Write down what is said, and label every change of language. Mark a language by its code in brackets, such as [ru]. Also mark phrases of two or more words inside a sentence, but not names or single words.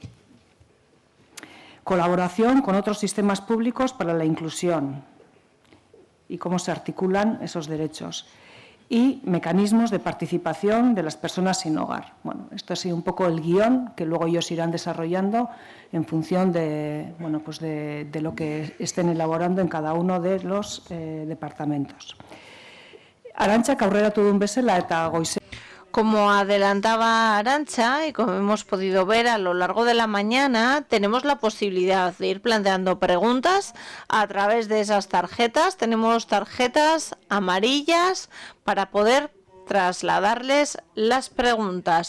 [es] Colaboración con otros sistemas públicos para la inclusión y cómo se articulan esos derechos. Y mecanismos de participación de las personas sin hogar. Bueno, esto ha sido un poco el guión que luego ellos irán desarrollando en función de, bueno, pues de lo que estén elaborando en cada uno de los departamentos. [eu] Arantxa, aurreratu duen bezala eta goize. [es] Como adelantaba Arantxa y como hemos podido ver a lo largo de la mañana, tenemos la posibilidad de ir planteando preguntas a través de esas tarjetas. Tenemos tarjetas amarillas para poder trasladarles las preguntas.